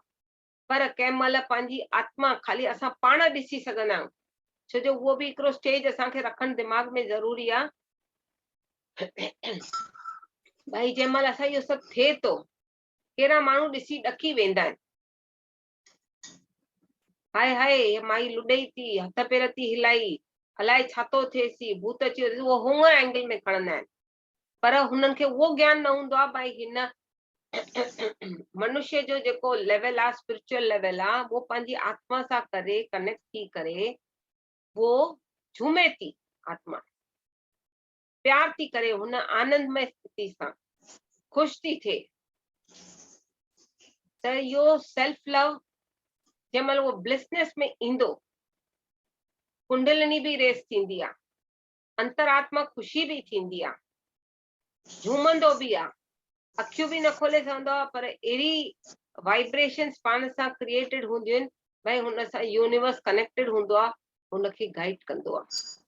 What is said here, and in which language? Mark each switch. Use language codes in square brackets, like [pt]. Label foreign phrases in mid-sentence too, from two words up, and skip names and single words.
[sd] पर कंहिं महिल पंहिंजी आत्मा खाली असां पाण ॾिसी सघंदा आहियूं, छो जो उहो बि हिकिड़ो स्टेज असांखे रखणु दिमाग़ में ज़रूरी आहे। भई जंहिं महिल असां इहो सभु थिए थो, कहिड़ा माण्हू ॾिसी ॾकी वेंदा आहिनि, हाय हाय माई लुॾई थी, हथ पेर थी हिलाई, अलाए छा थो थिएसि, भूत अची वियो, उहो हूअं एंगल में खणंदा आहिनि। पर हुननि खे उहो ज्ञान न हूंदो आहे भई हिन मनुष्य जो जेको लेवल आहे, [en] spiritual level [sd] आहे, वो पंहिंजी आत्मा सां करे कनेक्ट थी करे वो झूमे थी, आत्मा प्यार थी करे, हुन आनंदमय स्थिति सां ख़ुशि थी थिए। त इहो [en] self love [sd] जंहिं महिल उहो ब्लिसनेस में ईंदो, कुंडलिनी बि रेस थींदी आहे, अंतरात्मा ख़ुशी बि थींदी आहे, झूमंदो बि आहे, अखियूं बि न खोले सघंदो आहे, पर अहिड़ी वाइब्रेशन्स पाण सां क्रिएटेड हूंदियूं आहिनि, भई हुन सां [en] universe connected [sd] हूंदो आहे, हुनखे गाइड कंदो आहे।